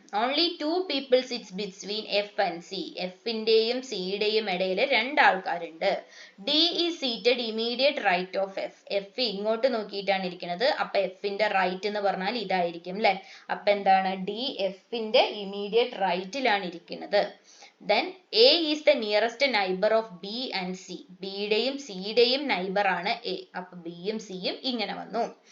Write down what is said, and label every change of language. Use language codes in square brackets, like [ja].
[en] Only 2 people sits between F and C. [ml] എഫിന്റെയും സിയുടെയും ഇടയിൽ 2 ആൾക്കാരുണ്ട്. [en] D is seated immediate right of F. [ml] F ഇങ്ങോട്ട് നോക്കിയിട്ടാണ് ഇരിക്കുന്നത്. അപ്പൊ എഫിന്റെ റൈറ്റ് എന്ന് പറഞ്ഞാൽ ഇതായിരിക്കും അല്ലെ. അപ്പൊ എന്താണ്? D എഫിന്റെ ഇമ്മീഡിയറ്റ് റൈറ്റിലാണ് ഇരിക്കുന്നത്. [en] Then A is the nearest neighbor of B and C. [ml] B യുടെയും C യുടെയും നൈബർ ആണ് A. അപ്പൊ B യും C യും ഇങ്ങനെ വന്നു.